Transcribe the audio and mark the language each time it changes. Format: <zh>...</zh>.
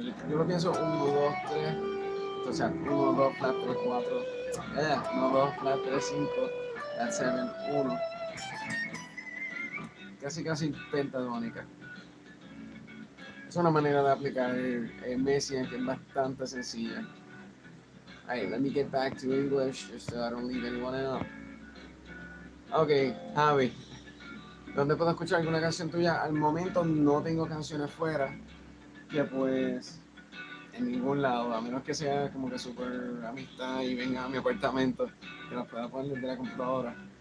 <es>Yo lo pienso 1, 2, 3. O sea, 1, 2, flat, 3, 4. 1, 2, flat, 3, 5. Flat 7, 1. Casi pentatónica. Es una manera de aplicar Messiaen que es bastante sencilla.</es> <en>Alright, let me get back to English just so I don't leave anyone out.</en> <es>Ok, Javi, ¿dónde puedo escuchar alguna canción tuya? Al momento no tengo canciones fuera, que pues en ningún lado, a menos que sea como que súper amistad y venga a mi apartamento, que las pueda poner desde la computadora.</es>